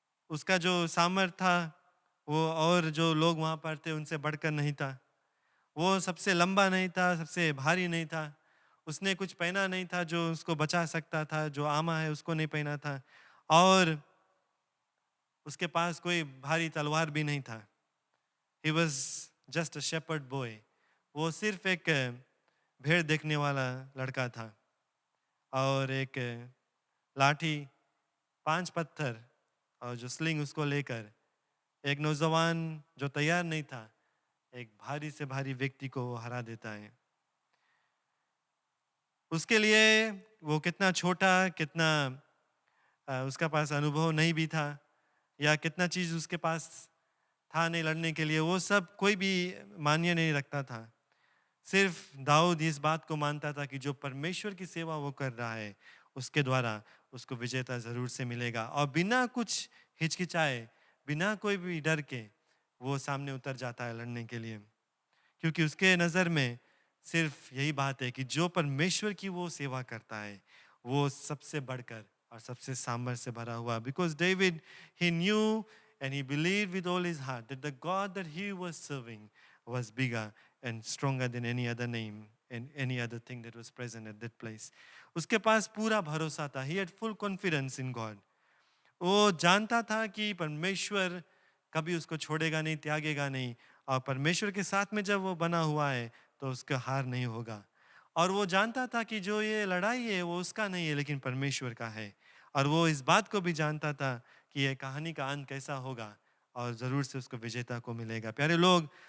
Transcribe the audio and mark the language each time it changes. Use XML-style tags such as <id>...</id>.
<hi>उसका जो सामर्थ्य था वो और जो लोग वहाँ पर थे उनसे बढ़कर नहीं था। वो सबसे लंबा नहीं था, सबसे भारी नहीं था। उसने कुछ पहना नहीं था जो उसको बचा सकता था, जो आमा है उसको नहीं पहना था, और उसके पास कोई भारी तलवार भी नहीं था।</hi> <en>He was just a shepherd boy.</en> <hi>वो सिर्फ एक भेड़ देखने वाला लड़का था, और एक लाठी, 5 पत्थर और जो स्लिंग उसको लेकर एक नौजवान जो तैयार नहीं था, एक भारी से भारी व्यक्ति को वो हरा देता है। उसके लिए वो कितना छोटा, कितना उसका पास अनुभव नहीं भी था, या कितना चीज़ उसके पास था नहीं लड़ने के लिए, वो सब कोई भी मान्य नहीं रखता था। सिर्फ दाऊद इस बात को मानता था कि जो परमेश्वर की सेवा वो कर रहा है उसके द्वारा उसको विजेता ज़रूर से मिलेगा, और बिना कुछ हिचकिचाए, बिना कोई भी डर के वो सामने उतर जाता है लड़ने के लिए, क्योंकि उसके नज़र में सिर्फ यही बात है कि जो परमेश्वर की वो सेवा करता है वो सबसे बढ़कर और सबसे सामर्थ्य से भरा हुआ।</hi> <en>Because David, he knew and he believed with all his heart that the God that he was serving was bigger and stronger than any other name and any other thing that was present at that place.</en> <hi>उसके पास पूरा भरोसा था.</hi> <en>He had full confidence in God.</en> <hi>वो जानता था कि परमेश्वर कभी उसको छोड़ेगा नहीं, त्यागेगा नहीं, और परमेश्वर के साथ में जब वो बना हुआ है तो उसका हार नहीं होगा। और वो जानता था कि जो ये लड़ाई है वो उसका नहीं है लेकिन परमेश्वर का है, और वो इस बात को भी जानता था कि ये कहानी का अंत कैसा होगा और ज़रूर से उसको विजेता को मिलेगा। प्यारे लोग,</hi>